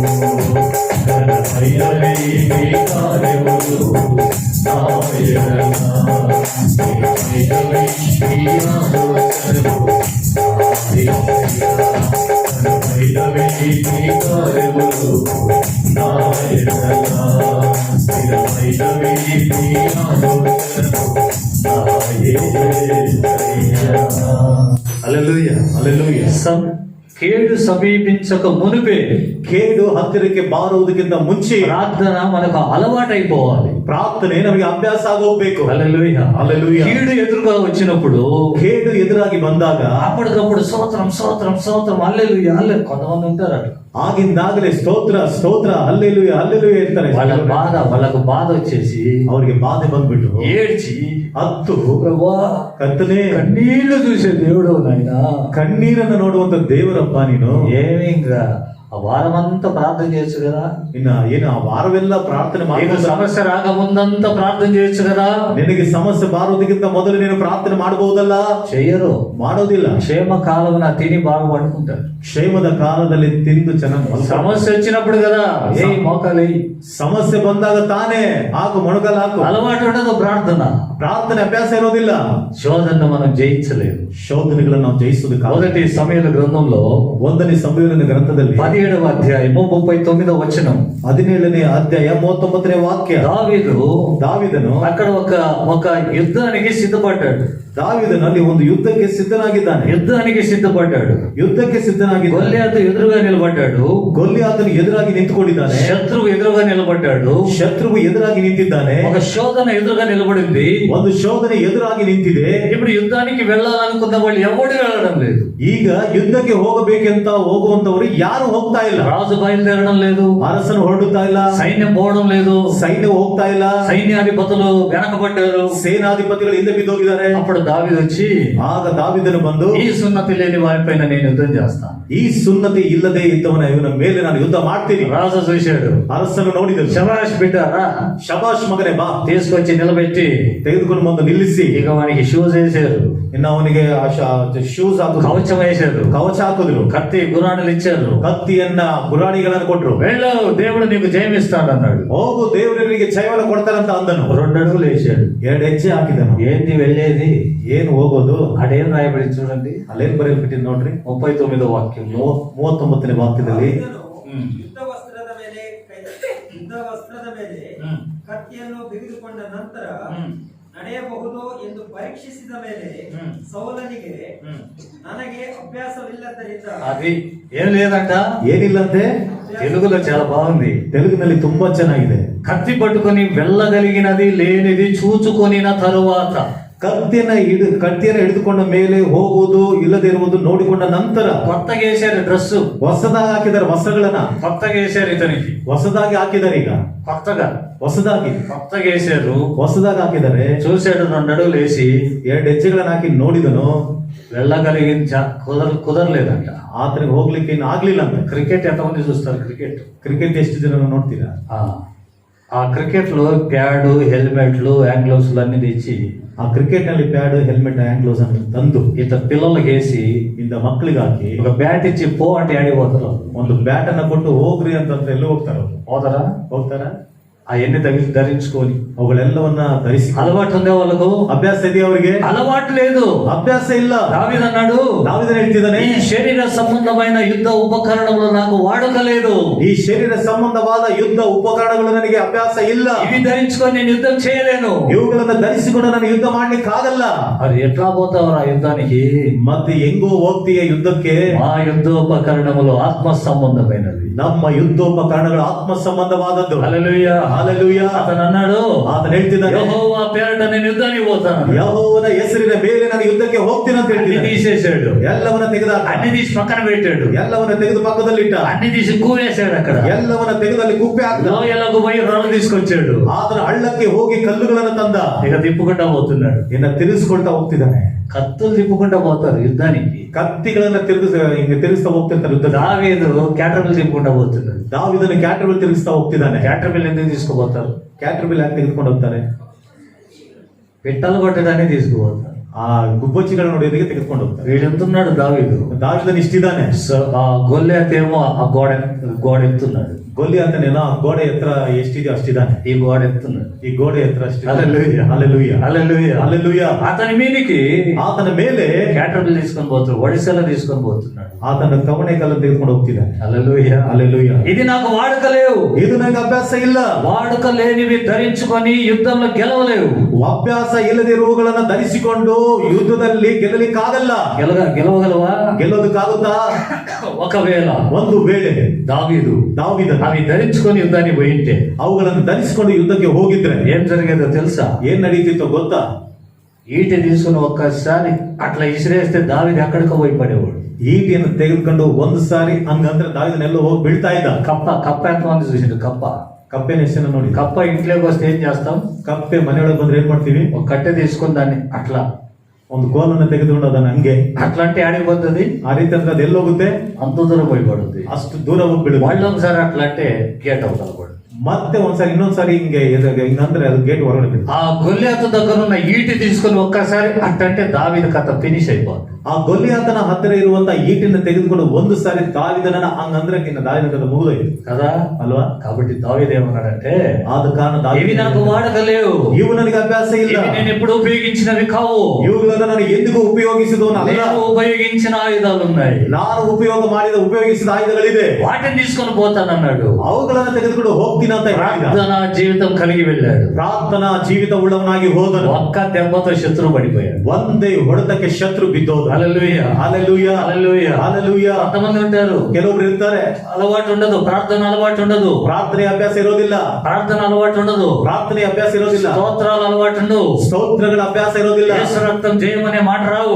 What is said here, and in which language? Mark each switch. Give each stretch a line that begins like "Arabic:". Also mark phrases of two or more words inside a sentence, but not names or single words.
Telugu: ఘనమైనవి నీ కార్యములు నాయననా, స్థిరమైనవి నీ ఆలోచనలు ఘనమైనవి నీ కార్యములు నాయననా, స్థిరమైనవి నీ ఆలోచనలు యేసయ్యా. హల్లెలూయా, హల్లెలూయా. కేడు సమీపించక మునిపే
Kannada: ಕೇಡು ಹತ್ತಿರಕ್ಕೆ ಬಾರುವುದಕ್ಕಿಂತ ಮುಂಚೆ
Telugu: ప్రార్థన మనకు అలవాటైపోవాలి.
Kannada: ಪ್ರಾರ್ಥನೆ ನಮಗೆ ಅಭ್ಯಾಸ ಆಗೋಗ್ಬೇಕು.
Telugu: హల్లెలూయా, హల్లెలూయా. కీడు ఎదురుగా వచ్చినప్పుడు,
Kannada: ಕೇಡು ಎದುರಾಗಿ ಬಂದಾಗ
Telugu: అప్పటికప్పుడు స్తోత్రం స్తోత్రం స్తోత్రం హల్లెలూయా హల్లెలూయా. కొంతమంది ఉంటారు అట్లా,
Kannada: ಆಗಿಂದಾಗಲೇ ಸ್ತೋತ್ರ ಸ್ತೋತ್ರ ಹಲ್ಲೆಲೂಯಾ ಹಲ್ಲೆಲೂಯಾ ಇರ್ತಾರೆ.
Telugu: వాళ్ళకు బాధ వచ్చేసి
Kannada: ಅವರಿಗೆ ಬಾಧೆ ಬಂದ್ಬಿಟ್ಟು
Telugu: ఏడ్చి
Kannada: ಹತ್ತು
Telugu: ప్రభువా
Kannada: ಕರ್ತನೇ,
Telugu: కన్నీళ్లు చూసే దేవుడు నాయనా,
Kannada: ಕಣ್ಣೀರನ್ನು ನೋಡುವಂತ ದೇವರಪ್ಪ ನೀನು.
Telugu: ఏమి ఇంకా ఆ వారమంతా ప్రార్థన చేయొచ్చు కదా,
Kannada: ಇನ್ನ ಏನು ಆ ವಾರವೆಲ್ಲ ಪ್ರಾರ್ಥನೆ
Telugu: నీకు
Kannada: ಮಾಡಬಹುದು.
Telugu: సమస్య రాకముందంతా ప్రార్థన చేయొచ్చు కదా.
Kannada: ನಿನಗೆ ಸಮಸ್ಯೆ ಬಾರುವುದಕ್ಕಿಂತ ಮೊದಲು ನೀನು ಪ್ರಾರ್ಥನೆ ಮಾಡಬಹುದಲ್ಲ?
Telugu: చెయ్యరు.
Kannada: ಮಾಡೋದಿಲ್ಲ.
Telugu: క్షేమ కాలమున తిని బాగా పడుకుంటారు.
Kannada: ಕ್ಷೇಮದ ಕಾಲದಲ್ಲಿ ತಿಂದು ಚೆನ್ನಾಗಿ
Telugu: సమస్య వచ్చినప్పుడు కదా ఏ మోకాలి,
Kannada: ಸಮಸ್ಯೆ ಬಂದಾಗ ತಾನೇ ಹಾಕು ಮೊಣಕಲ್ ಹಾಕು.
Telugu: అలవాటు ఉండదు ప్రార్థన.
Kannada: ಪ್ರಾರ್ಥನೆ ಅಭ್ಯಾಸ ಇರೋದಿಲ್ಲ.
Telugu: శోధనను మనం జయించలేదు.
Kannada: ಶೋಧನೆಗಳನ್ನು ನಾವು ಜಯಿಸುವುದಕ್ಕೆ
Telugu: మొదటి సమయల గ్రంథంలో
Kannada: 1ನೇ ಸಮುವೇಲನ ಗ್ರಂಥದಲ್ಲಿ
Telugu: 17వ అధ్యాయము 39వ వచనం,
Kannada: 17ನೇ ಅಧ್ಯಾಯ 39ನೇ ವಾಕ್ಯ. ದಾವೀದನು
Telugu: అక్కడ ఒక యుద్ధానికి సిద్ధపడ్డాడు.
Kannada: ದಾವೀದನು ಅಲ್ಲಿ ಒಂದು ಯುದ್ಧಕ್ಕೆ ಸಿದ್ಧನಾಗಿದ್ದಾನೆ.
Telugu: యుద్ధానికి సిద్ధపడ్డాడు.
Kannada: ಯುದ್ಧಕ್ಕೆ ಸಿದ್ಧನಾಗಿದ್ದಾನೆ.
Telugu: గొల్లియాతు ఎదురుగా నిలబడ్డాడు.
Kannada: ಗೊಲ್ಯಾತನು ಎದುರಾಗಿ ನಿಂತುಕೊಂಡಿದ್ದಾನೆ.
Telugu: శత్రువు ఎదురుగా నిలబడ్డాడు.
Kannada: ಶತ್ರುವು ಎದುರಾಗಿ ನಿಂತಿದ್ದಾನೆ.
Telugu: ఒక శోధన ఎదురుగా నిలబడింది.
Kannada: ಒಂದು ಶೋಧನೆ ಎದುರಾಗಿ ನಿಂತಿದೆ.
Telugu: ఇప్పుడు యుద్ధానికి వెళ్ళాలనుకున్న వాళ్ళు ఎవరు వెళ్ళడం లేదు.
Kannada: ಈಗ ಯುದ್ಧಕ್ಕೆ ಹೋಗಬೇಕೆಂತ ಹೋಗುವಂತವರು ಯಾರು ಹೋಗ್ತಾ ಹೋಗ್ತಾ ಇಲ್ಲ,
Telugu: రాజు బయలుదేరడం లేదు,
Kannada: ಅರಸನು ಹೊರಡುತ್ತಾ ಇಲ್ಲ,
Telugu: సైన్యం పోవడం లేదు,
Kannada: ಸೈನ್ಯ ಹೋಗ್ತಾ ಇಲ್ಲ,
Telugu: సైన్యాధిపతులు వెనకబడ్డారు.
Kannada: ಸೇನಾಧಿಪತಿಗಳು ಹಿಂದೆ ಬಿದ್ದೋಗಿದ್ದಾರೆ.
Telugu: అప్పుడు దావీదు వచ్చి,
Kannada: ಆಗ ದಾವೀದನು ಬಂದು,
Telugu: ఈ సున్నతి లేని వారిపైన నేను యుద్ధం చేస్తాను.
Kannada: ಈ ಸುನ್ನತಿ ಇಲ್ಲದೆ ಇದ್ದವನ ಇವನ ಮೇಲೆ ನಾನು ಯುದ್ಧ ಮಾಡ್ತೀನಿ.
Telugu: రాజు చూశాడు,
Kannada: ಅರಸನು ನೋಡಿದನು,
Telugu: శబాష్ బిడ్డారా,
Kannada: ಶಬಾಷ್ ಮಗನೇ ಬಾ,
Telugu: తీసుకొచ్చి నిలబెట్టి
Kannada: ತೆಗೆದುಕೊಂಡು ಬಂದು ನಿಲ್ಲಿಸಿ,
Telugu: ఇక వానికి షూస్ వేసారు,
Kannada: ಇನ್ನು ಅವನಿಗೆ ಶೂಸ್ ಹಾಕಿದ್ರು,
Telugu: కవచం వేశారు,
Kannada: ಕವಚ ಹಾಕಿದ್ರು,
Telugu: కత్తి గురాణులు ఇచ్చారు.
Kannada: ಕತ್ತಿಯನ್ನ ಗುರಾಣಿಗಳನ್ನು ಕೊಟ್ರು.
Telugu: వెళ్ళు, దేవుడు నీకు జయమిస్తాడు అన్నాడు.
Kannada: ಹೋಗು, ದೇವರಿಗೆ ಜಯವನ್ನು ಕೊಡ್ತಾರಂತ ಅಂದನು.
Telugu: 2 అడుగులు వేసాడు.
Kannada: 2 ಹೆಜ್ಜೆ ಹಾಕಿದನು.
Telugu: ఏంది వెళ్ళేది?
Kannada: ಏನು ಹೋಗೋದು?
Telugu: అడేం రాయబడి చూడండి,
Kannada: ಅಲ್ಲೇನ್ ಬರೆಯಲ್ಪಟ್ಟಿದ್ ನೋಡ್ರಿ,
Telugu: 39వ వాక్యం.
Kannada: 39ನೇ ವಾಕ್ಯದಲ್ಲಿ, ಯುದ್ಧ ವಸ್ತ್ರದ ಮೇಲೆ ಕತ್ತಿಯನ್ನು ಬಿಗಿದುಕೊಂಡ ನಂತರ ನಡೆಯಬಹುದು ಎಂದು ಪರೀಕ್ಷಿಸಿದ ಮೇಲೆ ಸೌಲನಿಗೆ ನನಗೆ ಅಭ್ಯಾಸವಿಲ್ಲದ್ದರಿಂದ
Telugu: అది ఏం లేదంట,
Kannada: ಏನಿಲ್ಲಂತೆ.
Telugu: తెలుగులో చాలా బాగుంది.
Kannada: ತೆಲುಗಿನಲ್ಲಿ ತುಂಬಾ ಚೆನ್ನಾಗಿದೆ.
Telugu: కత్తి పట్టుకొని వెళ్ళగలిగినది లేనిది చూచుకొనిన తరువాత,
Kannada: ಕತ್ತಿಯನ್ನು ಹಿಡಿದುಕೊಂಡ ಮೇಲೆ ಹೋಗುವುದು ಇಲ್ಲದೆ ಇರುವುದು ನೋಡಿಕೊಂಡ ನಂತರ,
Telugu: కొత్తగా వేశారు డ్రెస్,
Kannada: ಹೊಸದಾಗಿ ಹಾಕಿದ್ದಾರೆ ವಸ್ತ್ರಗಳನ್ನ,
Telugu: కొత్తగా వేశారు ఇతనికి,
Kannada: ಹೊಸದಾಗಿ ಹಾಕಿದ್ದಾರೆ. ಈಗ
Telugu: కొత్తగా కొత్తగా వేశారు,
Kannada: ಹೊಸದಾಗಿ ಹಾಕಿದ್ದಾರೆ.
Telugu: చూశాడు, 2 అడుగులు వేసి
Kannada: 2 ಹೆಜ್ಜೆಗಳನ್ನ ಹಾಕಿ ನೋಡಿದನು,
Telugu: వెళ్ళగలిగించ కుదరలేదంట.
Kannada: ಆತನಿಗೆ ಹೋಗ್ಲಿಕ್ಕೆ ಇನ್ನು ಆಗ್ಲಿಲ್ಲ ಅಂತ.
Telugu: క్రికెట్ ఎంతమంది చూస్తారు?
Kannada: ಕ್ರಿಕೆಟ್ ಎಷ್ಟು ಜನ ನೋಡ್ತೀರಾ?
Telugu: ఆ క్రికెట్ లో ప్యాడ్, హెల్మెట్లు, యాంగ్లోస్లు అన్ని తెచ్చి
Kannada: ಆ ಕ್ರಿಕೆಟ್ ನಲ್ಲಿ ಪ್ಯಾಡ್, ಹೆಲ್ಮೆಟ್,
English: hand gloves
Kannada: ಅನ್ನು ತಂದು
Telugu: ఇత పిల్లలకి వేసి
Kannada: ಇಂದ ಮಕ್ಕಳಿಗೆ ಹಾಕಿ,
Telugu: ఒక బ్యాట్ ఇచ్చి పో అంటే ఆడిపోతారు.
Kannada: ಒಂದು ಬ್ಯಾಟ್ ಅನ್ನ ಕೊಟ್ಟು ಹೋಗ್ರಿ ಅಂತಂದ್ರೆ ಎಲ್ಲೂ
Telugu: పోతారా?
Kannada: ಹೋಗ್ತಾರ.
Telugu: అవన్నీ ధరించుకొని,
Kannada: ಅವುಗಳೆಲ್ಲವನ್ನ ಧರಿಸಿ.
Telugu: అలవాటు ఉందే వాళ్ళకు,
Kannada: ಅಭ್ಯಾಸ ಇದೆಯಾ ಅವರಿಗೆ?
Telugu: అలవాటు లేదు,
Kannada: ಅಭ್ಯಾಸ ಇಲ್ಲ.
Telugu: దావీదు అన్నాడు,
Kannada: ದಾವೀದನು ಹೇಳ್ತಿದ್ದಾನೆ,
Telugu: ఈ శరీర సంబంధమైన యుద్ధ ఉపకరణములు నాకు వాడుక లేదు,
Kannada: ಈ ಶರೀರ ಸಂಬಂಧವಾದ ಯುದ್ಧ ಉಪಕರಣಗಳು ನನಗೆ ಅಭ್ಯಾಸ ಇಲ್ಲ,
Telugu: ఇవి ధరించుకొని నేను యుద్ధం చేయలేను.
Kannada: ಇವುಗಳನ್ನ ಧರಿಸಿಕೊಂಡು ನಾನು ಯುದ್ಧ ಮಾಡ್ಲಿಕ್ಕೆ ಆಗಲ್ಲ.
Telugu: మరి ఎట్లా పోతావరా యుద్ధానికి?
Kannada: ಮತ್ತೆ ಹೆಂಗೋ ಹೋಗ್ತೀಯ ಯುದ್ಧಕ್ಕೆ?
Telugu: మా యుద్ధోపకరణములు ఆత్మ సంబంధమైనవి,
Kannada: ನಮ್ಮ ಯುದ್ಧೋಪಕರಣಗಳು ಆತ್ಮ ಸಂಬಂಧವಾದದ್ದು.
Telugu: హల్లెలూయా.
Kannada: ಹಲ್ಲೆಲೂಯಾ.
Telugu: అతను అన్నాడు,
Kannada: ಆತನು ಹೇಳ್ತಿದ್ದಾನೆ,
Telugu: యెహోవా పేరట నేను యుద్ధానికి పోతాను.
Kannada: ಯೆಹೋವನ ಹೆಸರಿನ ಮೇಲೆ ನಾನು ಯುದ್ಧಕ್ಕೆ ಹೋಗ್ತೀನಿ ಅಂತ
Telugu: అన్ని
Kannada: ಹೇಳ್ತಿದ್ದಾನೆ.
Telugu: తీసేశాడు,
Kannada: ಎಲ್ಲವನ್ನ ತೆಗೆದಾಕ,
Telugu: అన్ని తీసి పక్కన పెట్టాడు,
Kannada: ಎಲ್ಲವನ್ನ ತೆಗೆದು ಪಕ್ಕದಲ್ಲಿಟ್ಟ,
Telugu: అన్ని తీసి కూరేశాడు. అక్కడ
Kannada: ಎಲ್ಲವನ್ನ ತೆಗೆದಲ್ಲಿ ಕುಪ್ಪೆ ಹಾಕಿದ.
Telugu: లోయలకు పోయి రాళ్ళు తీసుకొచ్చాడు.
Kannada: ಆತನ ಹಳ್ಳಕ್ಕೆ ಹೋಗಿ ಕಲ್ಲುಗಳನ್ನು ತಂದ.
Telugu: ఇక తిప్పుకుంటా పోతున్నాడు.
Kannada: ಇನ್ನ ತಿರುಗಿಸ್ಕೊಳ್ತಾ ಹೋಗ್ತಿದ್ದಾನೆ.
Telugu: కత్తులు తిప్పుకుంటా పోతారు యుద్ధానికి.
Kannada: ಕತ್ತಿಗಳನ್ನ ತಿರುಗಿಸ್ತಾ ಹೋಗ್ತಿರ್ತಾರೆ ಯುದ್ಧ.
Telugu: దావీదు క్యాటర్బిల్ తిప్పుకుంటా పోతున్నాడు.
Kannada: ದಾವೀದನು ಕ್ಯಾಟರ್ಬಿಲ್ ತಿರುಗಿಸ್ತಾ ಹೋಗ್ತಿದ್ದಾನೆ.
Telugu: క్యాటర్బిల్ ఎందుకు తీసుకుపోతారు?
Kannada: ಕ್ಯಾಟರ್ಬಿಲ್ ಯಾಕೆ ತೆಗೆದುಕೊಂಡು ಹೋಗ್ತಾರೆ?
Telugu: పిట్టలు కొట్టడాన్ని తీసుకుపోతారు.
Kannada: ಆ ಗುಬ್ಬಚ್ಚಿಗಳ ನೋಡಿಯೋದಕ್ಕೆ ತೆಗೆದುಕೊಂಡು ಹೋಗ್ತಾರೆ.
Telugu: వీడు ఎంతున్నాడు దావీదు,
Kannada: ದಾವೀದನು ಇಷ್ಟಿದ್ದಾನೆ.
Telugu: ఆ గొల్లియాత్ ఏమో ఆ గోడ ఎత్తున్నాడు.
Kannada: ಗೊಲ್ಲಿ ಅಂತಾನೇನೋ ಆ ಗೋಡೆ ಎತ್ತರ ಎಷ್ಟಿದೆಯೋ ಅಷ್ಟಿದ್ದಾನೆ.
Telugu: ఈ గోడ ఎత్తున్నాడు,
Kannada: ಈ ಗೋಡೆ ಎತ್ತರ ಅಷ್ಟಿದೆ.
Telugu: హల్లెలూయా.
Kannada: ಹಲ್ಲೆಲೂಯಾ.
Telugu: హల్లెలూయా.
Kannada: ಹಲ್ಲೆಲೂಯಾ.
Telugu: అతని మీదికి
Kannada: ಆತನ ಮೇಲೆ
Telugu: క్యాటర్బిల్ తీసుకొని పోతున్నాడు, ఒడిశాలో తీసుకొని పోతున్నాడు.
Kannada: ಆತನ ಕವಣೆ ಕಲ್ಲು ತೆಗೆದುಕೊಂಡು ಹೋಗ್ತಿದ್ದಾನೆ.
Telugu: హల్లెలూయా.
Kannada: ಹಲ್ಲೆಲೂಯಾ.
Telugu: ఇది నాకు వాడుక లేవు,
Kannada: ಇದು ನನಗೆ ಅಭ್ಯಾಸ ಇಲ್ಲ.
Telugu: వాడుక లేనివి ధరించుకొని యుద్ధంలో గెలవలేవు.
Kannada: ಅಭ್ಯಾಸ ಇಲ್ಲದಿರುವುಗಳನ್ನ ಧರಿಸಿಕೊಂಡು ಯುದ್ಧದಲ್ಲಿ ಗೆಲ್ಲಲಿಕ್ಕಾಗಲ್ಲ.
Telugu: గెలవగలవా?
Kannada: ಗೆಲ್ಲೋದಕ್ಕಾಗುತ್ತಾ?
Telugu: ఒకవేళ
Kannada: ಒಂದು ವೇಳೆ
Telugu: దావీదు
Kannada: ದಾವೀದನು
Telugu: అవి ధరించుకొని యుద్ధానికి పోయింటే
Kannada: ಅವುಗಳನ್ನು ಧರಿಸಿಕೊಂಡು ಯುದ್ಧಕ್ಕೆ ಹೋಗಿದ್ರೆ
Telugu: ఏం జరిగేదో తెలుసా?
Kannada: ಏನ್ ನಡೀತಿತ್ತೋ ಗೊತ್ತಾ?
Telugu: ఈటె తీసుకుని ఒక్కసారి అట్లా ఇసిరేస్తే దావీదు ఎక్కడికో పోయి పడేవాడు.
Kannada: ಈಟಿಯನ್ನು ತೆಗೆದುಕೊಂಡು ಒಂದು ಸಾರಿ ಹಂಗಂದ್ರೆ ದಾವೀದನೆಲ್ಲ ಹೋಗಿ ಬೀಳ್ತಾ ಇದ್ದ.
Telugu: కప్ప ఎంతమంది చూసిండు?
Kannada: ಕಪ್ಪೆನ ಎಷ್ಟು ನೋಡಿ.
Telugu: కప్ప ఇంట్లోకి వస్తే ఏం చేస్తాం?
Kannada: ಕಪ್ಪೆ ಮನೆಯೊಳಗೆ ಬಂದ್ರೆ ಏನ್ ಮಾಡ್ತೀವಿ?
Telugu: ఒక కట్టె తీసుకొని దాన్ని అట్లా
Kannada: ಒಂದು ಕೋಲನ್ನು ತೆಗೆದುಕೊಂಡು ಅದನ್ನ ಹಂಗೆ
Telugu: అట్లా అంటే ఆడిపోతుంది.
Kannada: ಆ ರೀತಿ ಅಂದ್ರೆ ಅದು ಎಲ್ಲೋಗುತ್ತೆ?
Telugu: అంత దూరం పోయి పడుతుంది.
Kannada: ಅಷ್ಟು ದೂರ ಹೋಗಿ ಬೀಳುತ್ತೆ.
Telugu: వాళ్ళు ఒకసారి అట్లా అంటే గేట్ అవుతారు పడు.
Kannada: ಮತ್ತೆ ಒಂದ್ಸಾರಿ ಇನ್ನೊಂದ್ಸಾರಿ ಹಿಂಗಂದ್ರೆ ಅದು ಗೇಟ್ ಹೊರಗಡೆ ಬೀಳುತ್ತೆ.
Telugu: ఆ గొల్లియాతు దగ్గర ఉన్న ఈటి తీసుకొని ఒక్కసారి అట్టంటే దావీదు కథ ఫినిష్ అయిపోతుంది.
Kannada: ಆ ಗೊಲ್ಲಿಯಾತನ ಹತ್ತಿರ ಇರುವಂತ ಈಟಿನ ತೆಗೆದುಕೊಂಡು ಒಂದು ಸಾರಿ ದಾವೀದನ ಹಂಗಂದ್ರೆ ದಾವೀದನ ಕಥೆ ಮುಗಿದೋಯ್ತು
Telugu: కదా
Kannada: ಅಲ್ವಾ?
Telugu: కాబట్టి దావీదు ఏమన్నాడంటే,
Kannada: ಆದ ಕಾರಣ
Telugu: ఇవి నాకు వాడకలేవు,
Kannada: ಇವು ನನಗೆ ಅಭ್ಯಾಸ ಇಲ್ಲ,
Telugu: ఇవి నేను ఎప్పుడు ఉపయోగించినవి కావు,
Kannada: ಇವುಗಳನ್ನು ನಾನು ಎಂದಿಗೂ ಉಪಯೋಗಿಸಿದವನಲ್ಲ.
Telugu: నేను ఉపయోగించిన ఆయుధాలు ఉన్నాయి,
Kannada: ನಾನು ಉಪಯೋಗಿಸಿದ ಆಯುಧಗಳಿದೆ,
Telugu: వాటిని తీసుకొని పోతానన్నాడు.
Kannada: ಅವುಗಳನ್ನು ತೆಗೆದುಕೊಂಡು ಹೋಗ್ತೀನಿ. ಹೋಗ್ತೀನಿ ಅಂತ ಹೇಳಿದ.
Telugu: ప్రార్థనా జీవితం కలిగి వెళ్ళాడు.
Kannada: ಪ್ರಾರ್ಥನಾ ಜೀವಿತ ಉಳ್ಳವನಾಗಿ ಹೋದನು.
Telugu: ఒక్క దెబ్బతో శత్రువు పడిపోయాడు.
Kannada: ಒಂದೇ ಹೊಡೆತಕ್ಕೆ ಶತ್ರು ಬಿದ್ದೋದು.
Telugu: హల్లెలూయా, హల్లెలూయా, హల్లెలూయా, హల్లెలూయా. కొంతమంది ఉంటారు,
Kannada: ಕೆಲವರು ಇರ್ತಾರೆ,
Telugu: అలవాటు ఉండదు, ప్రార్థన అలవాటు ఉండదు,
Kannada: ಪ್ರಾರ್ಥನೆ ಅಭ್ಯಾಸ ಇರೋದಿಲ್ಲ,
Telugu: ప్రార్థన అలవాటు ఉండదు,
Kannada: ಪ್ರಾರ್ಥನೆ ಅಭ್ಯಾಸ ಇರೋದಿಲ್ಲ,
Telugu: స్తోత్రాలు అలవాటు ఉండవు,
Kannada: ಸ್ತೋತ್ರಗಳ ಅಭ್ಯಾಸ ಇರೋದಿಲ್ಲ,
Telugu: యేసు రక్తం జయమనే మాట రావు,